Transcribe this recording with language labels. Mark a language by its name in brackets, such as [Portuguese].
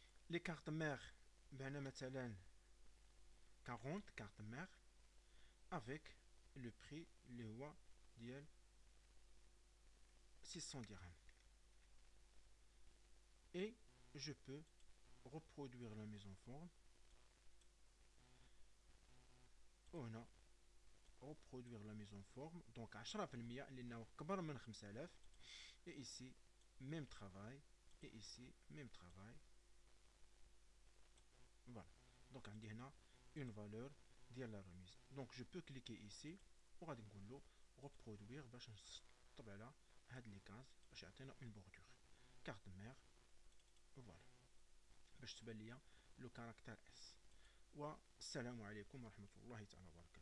[French] Les cartes mères, [Arabic] مثلا [French] 40 cartes mères avec le prix [Arabic] اللي هو ديال [French] 600 dirhams. Et je peux reproduire la mise en forme. [Arabic] هنا [French] reproduire la mise en forme. [Arabic] Donc 10% اللي كبر من 5000. [French] Et ici, même travail. Et ici, même travail. Voilà. Donc on a une valeur de la remise. Donc je peux cliquer ici pour reproduire [Arabic] باش نطبع لها هاد لي كاز باش يعطينا [French] une bordure. carte mère. Voilà. [Arabic] باش تبان ليا لو كاركتير اس. والسلام عليكم ورحمة الله تعالى وبركاته.